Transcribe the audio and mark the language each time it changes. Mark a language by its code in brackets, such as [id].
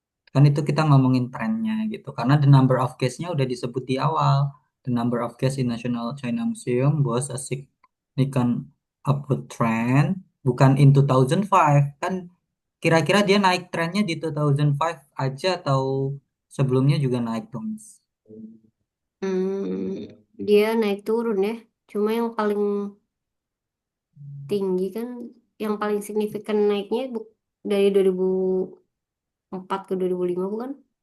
[id] Kan itu kita ngomongin trennya gitu. Karena [en] the number of guests- [id] nya udah disebut di awal. [en] The number of guests in National China Museum was a significant upward trend. [id] Bukan in 2005. Kan kira-kira dia naik trennya di 2005 aja atau sebelumnya juga naik dong, Miss? Dia naik turun ya. Cuma yang paling tinggi kan, yang paling signifikan naiknya dari 2004 ke 2005 bukan?